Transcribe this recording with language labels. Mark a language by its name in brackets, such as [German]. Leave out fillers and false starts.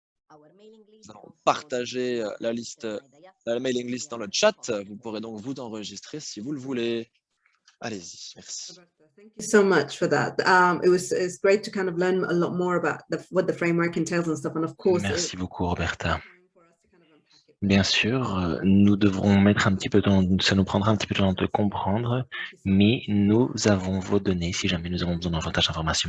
[French] Nous allons partager la mailing list dans le chat. Vous pourrez donc vous enregistrer si vous le voulez. Allez-y, merci. [English] Thank you so much for that. It's great to kind of learn a lot more about what the framework entails and stuff. And of course, [French] Merci beaucoup, Roberta. Bien sûr, nous devrons mettre un petit peu de temps, ça nous prendra un petit peu de temps de comprendre, mais nous avons vos données si jamais nous avons besoin davantage d'informations.